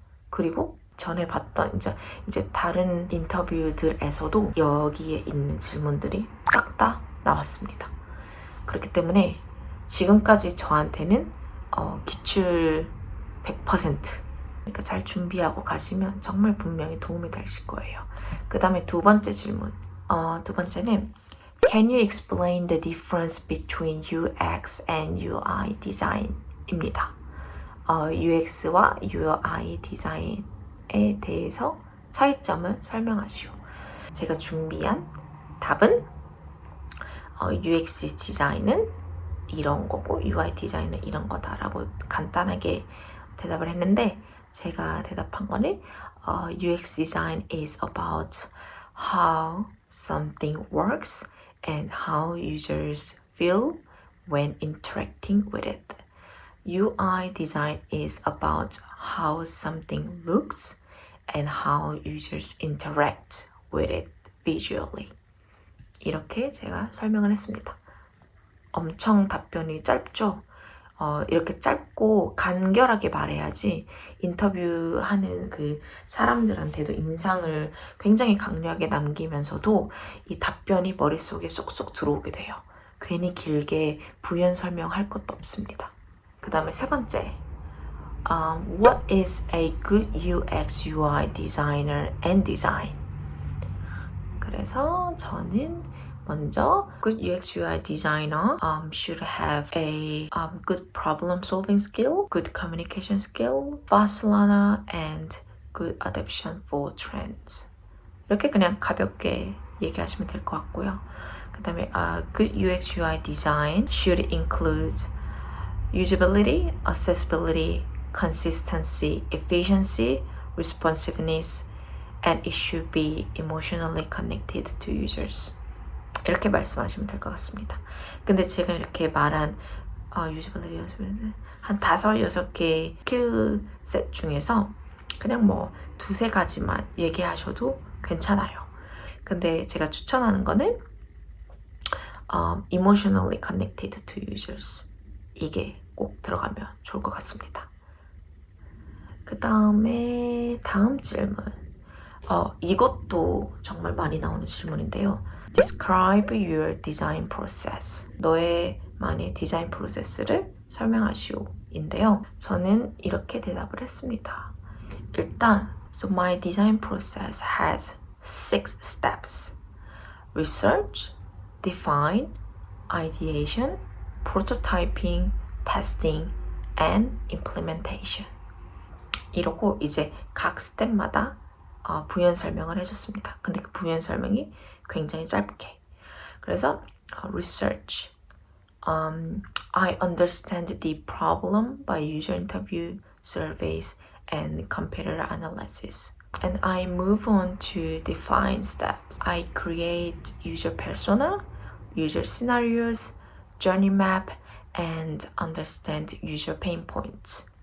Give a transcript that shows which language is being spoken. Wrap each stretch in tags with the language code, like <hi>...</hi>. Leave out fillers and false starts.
<ko>그리고 전에 봤던 이제 다른 인터뷰들에서도 여기에 있는 질문들이 싹 다 나왔습니다. 그렇기 때문에 지금까지 저한테는 기출 100% 그러니까 잘 준비하고 가시면 정말 분명히 도움이 되실 거예요. 그 다음에 두 번째 질문. 두 번째는</ko> <en>Can you explain the difference between UX and UI design?</en> <ko>입니다. UX와 UI 디자인에 대해서 차이점을 설명하시오. 제가 준비한 답은 UX 디자인은 이런 거고 UI 디자인은 이런 거다라고 간단하게 대답을 했는데 제가 대답한 거는</ko> <en>UX design is about how something works and how users feel when interacting with it. UI design is about how something looks and how users interact with it visually.</en> <ko>이렇게 제가 설명을 했습니다. 엄청 답변이 짧죠? 이렇게 짧고 간결하게 말해야지 인터뷰하는 그 사람들한테도 인상을 굉장히 강렬하게 남기면서도 이 답변이 머릿속에 쏙쏙 들어오게 돼요. 괜히 길게 부연 설명할 것도 없습니다. 그 다음에 세 번째,</ko> <en>What is a good UX UI designer and design?</en> <ko>그래서 저는 먼저</ko> <en>good UX UI designer should have a good problem solving skill, good communication skill, fast learner, and good adaptation for trends.</en> <ko>이렇게 그냥 가볍게 얘기하시면 될 것 같고요. 그 다음에</ko> <en>good UX UI design should include usability, accessibility, consistency, efficiency, responsiveness, and it should be emotionally connected to users.</en> <ko>이렇게 말씀하시면 될 것 같습니다. 근데 제가 이렇게 말한 usability, 한 5-6개 스킬셋 중에서 그냥 뭐 2-3가지만 얘기하셔도 괜찮아요. 근데 제가 추천하는 거는</ko> <en>emotionally connected to users.</en> <ko>이게 꼭 들어가면 좋을 것 같습니다. 그 다음에 다음 질문. 이것도 정말 많이 나오는 질문인데요.</ko> <en>Describe your design process.</en> <ko>너의만의 디자인 프로세스를 설명하시오. 인데요. 저는 이렇게 대답을 했습니다. 일단,</ko> <en>so my design process has 6 steps. Research, define, ideation, prototyping, testing, and implementation.</en> <ko>이러고 이제 각 스텝마다 부연 설명을 해줬습니다. 근데 그 부연 설명이 굉장히 짧게. 그래서 research.</ko> <en>I understand the problem by user interview, surveys, and competitor analysis. And I move on to define steps. I create user persona, user scenarios, journey map, and understand user pain points.</en>